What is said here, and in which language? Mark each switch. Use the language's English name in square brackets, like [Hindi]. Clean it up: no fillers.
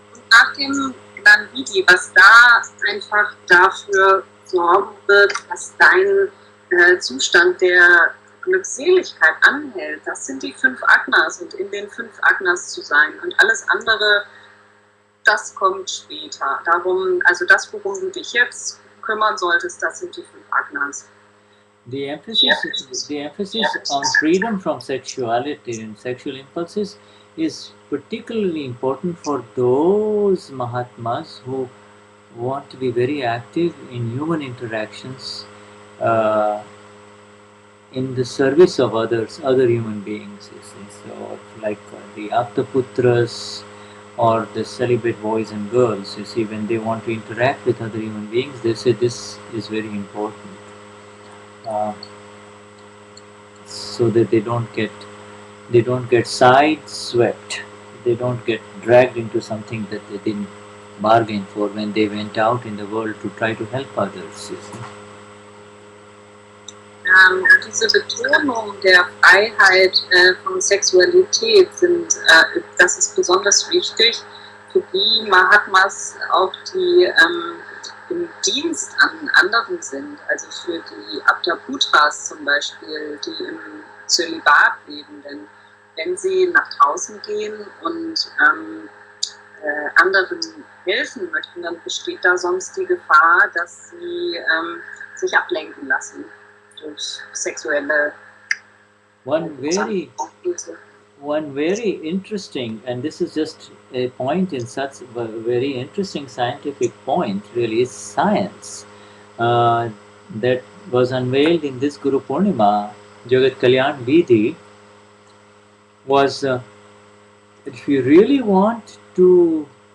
[German] Nach dem Gnaniviti, was da einfach dafür sorgen wird, dass dein Zustand der Glückseligkeit anhält, das sind die 5 Agnas und in den 5 Agnas zu sein und alles andere, das kommt später. Darum, also das, worum du dich jetzt kümmern solltest, das sind die 5 Agnas. [English] The emphasis on freedom from sexuality and sexual impulses is particularly important for those Mahatmas who want to be very active in human interactions in the service of others, other human beings. So, like the Aptaputras or the celibate boys and girls, you see, when they want to interact with other human beings, they say this is very important. So that they don't get side-swept, they don't get dragged into something that they didn't bargain for when they went out in the world to try to help others. You see. [German] Diese Betonung der Freiheit von Sexualität das ist besonders wichtig für die Mahatmas, auch die im Dienst an anderen sind, also für die Aptaputras zum Beispiel, die im Zölibat leben, denn wenn sie nach draußen gehen und anderen helfen möchten, dann besteht da sonst die Gefahr, dass sie sich ablenken lassen durch sexuelle [English] One very interesting, and this is just a point in such a very interesting scientific point, really, is science that was unveiled in this Guru Purnima, Jagat Kalyan Vidhi, was if you really want to